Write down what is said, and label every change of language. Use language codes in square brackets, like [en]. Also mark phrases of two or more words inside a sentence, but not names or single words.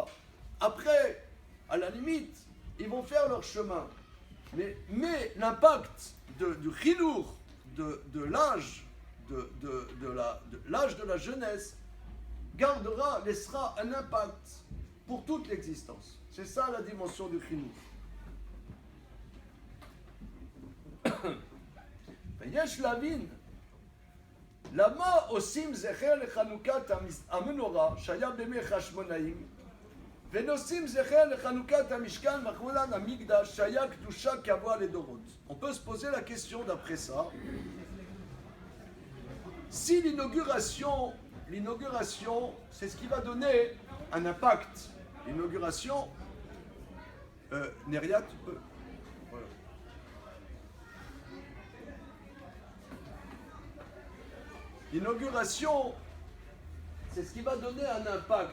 [fr] Après, à la limite, ils vont faire leur chemin. Mais l'impact du chinour, de l'âge, l'âge de la jeunesse, laissera un impact pour toute l'existence. C'est ça la dimension du chinour. [he] ויש להבין למה עושים זכר לחנוכת המנורה שהיה בימי חשמונאים ונושאים זכר לחנוכת המשכן מחולן המקדש שהיה קדושה קבוע לדורות. [fr] On peut se poser la question d'après ça, si l'inauguration c'est ce qui va donner un impact. L'inauguration Neria, tu peux. Voilà. L'inauguration, c'est ce qui va donner un impact.